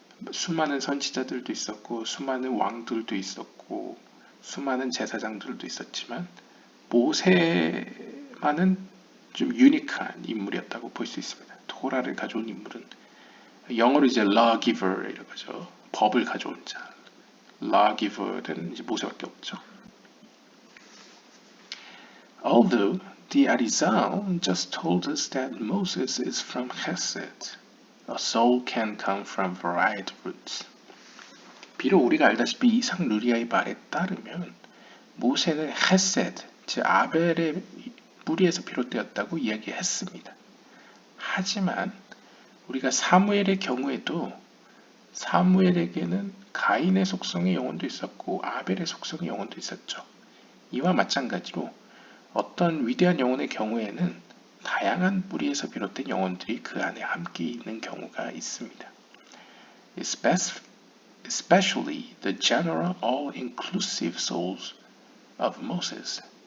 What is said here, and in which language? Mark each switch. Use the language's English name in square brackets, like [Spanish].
[Korean] 수많은 선지자들도 있었고 수많은 왕들도 있었고 수많은 제사장들도 있었지만 모세만은 좀 유니크한 인물이었다고 볼 수 있습니다. 토라를 가져온 인물은 영어로 이제 lawgiver이라고 하죠. 법을 가져온 자. lawgiver는 이제 모세밖에 없죠. [English] Although the Arizal just told us that Moses is from Chesed, a soul can come from varied roots. [Korean] 비록 우리가 알다시피 이삭 루리아의 말에 따르면 모세는 헤세드, 즉 아벨의 뿌리에서 비롯되었다고 이야기했습니다. 하지만 우리가 사무엘의 경우에도 사무엘에게는 가인의 속성의 영혼도 있었고 아벨의 속성의 영혼도 있었죠. 이와 마찬가지로 어떤 위대한 영혼의 경우에는 다양한 뿌리에서 비롯된 영혼들이 그 안에 함께 있는 경우가 있습니다. [English] especially the general all-inclusive souls of Moses.